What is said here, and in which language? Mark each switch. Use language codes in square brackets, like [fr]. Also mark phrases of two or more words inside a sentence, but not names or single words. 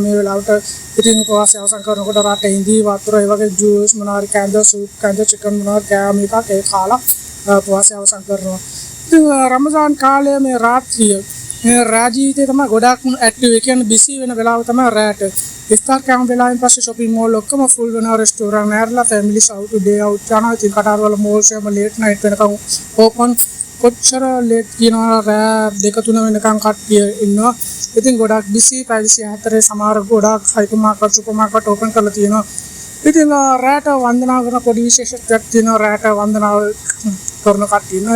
[si] මේ වෙලාවට ඉතින් උපවාසය අවසන් කරනකොට රටේ ඉඳී වතුර ඒ වගේ ජූස් මොනවාරි කෑම සූප් කෑම චිකන් මොනවාරි කෑම එකක් ඒ කාලා උපවාසය අවසන් කරනවා. ඉතින් රමදාන් කාලයේ මේ රාත්‍රිය මේ රාජීවිතේ තමයි ගොඩක් ඇක්ටිව්. ඒ කියන්නේ බිසි වෙන වෙලාව තමයි රැට. ඉෆ්තාර් කෑම වෙලාවෙන් පස්සේ [en] shopping mall [si] ඔක්කොම full වෙනවා. රෙස්ටෝරන්ට් ඇරලා [en] families out day out [si] යනවා. ඉතින් කටාර් වල malls එකම [en] late night [si] වෙනකම් open. කොච්චර late කියනවා රෑ 2-3 වෙනකම් කට්ටිය ඉන්නවා. ඉතින් ගොඩක් බිසි. පැය 24 සමහර ගොඩක් [en] hyper market super market open [si] කරලා තියෙනවා. ඉතින් රැට වන්දනා කරන පොඩි විශේෂත්වයක් තියෙනවා. රැට වන්දනා කරන කට්ටිය ඉන්නවා.